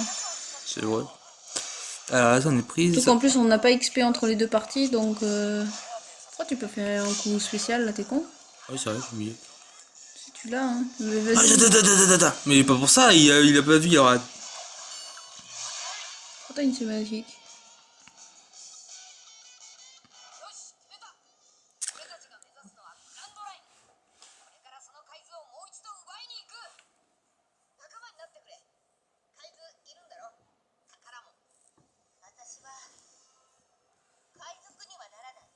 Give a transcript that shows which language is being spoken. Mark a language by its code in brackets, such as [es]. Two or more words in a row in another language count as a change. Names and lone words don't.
[fr] C'est vrai. Alors là, on est prise. Surtout qu'en plus, on n'a pas XP entre les deux parties donc. Pourquoi tu peux faire un coup spécial là, t'es con? Oui, c'est vrai, j'ai oublié. Si tu l'as, hein. Mais Ah, vas-y. mais pas pour ça, il a pas vu, il aura... Pourquoi t'as une cinématique? [ja] よし決めた。俺たちが目指すのはグランドライン。これからその海図をもう一度奪いに行く。仲間になってくれ。海図いるんだろ。宝も。私は海賊にはならない。